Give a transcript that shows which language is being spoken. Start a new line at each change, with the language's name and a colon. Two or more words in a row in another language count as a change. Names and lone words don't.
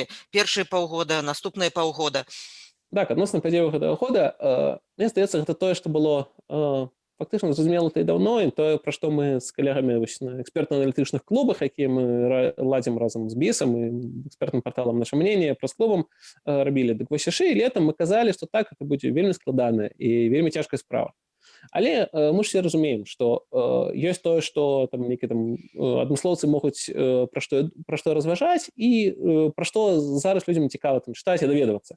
Belarusian: Першыя паўгода, наступныя паўгода? Так, адносна падзеяў гэтага года, мне здаецца, гэта тое, што было фактычна зразумела і даўно, і тое, пра што мы з калегамі на экспертна-аналітычных клубах, якія мы ладзім разам з БІСам і экспертным парталам «Наша мнение», пресс-клубам рабілі. Дык вось яшчэ і летам мы казалі, што так, гэта будзе вельмі складаная і вельмі цяжкая справа. Але мы ж все разумеем, што ёсць тое, што там нейкія там адмыслоўцы могуць пра што разважаць і пра што зараз людзям цікава там чытаць і даведвацца.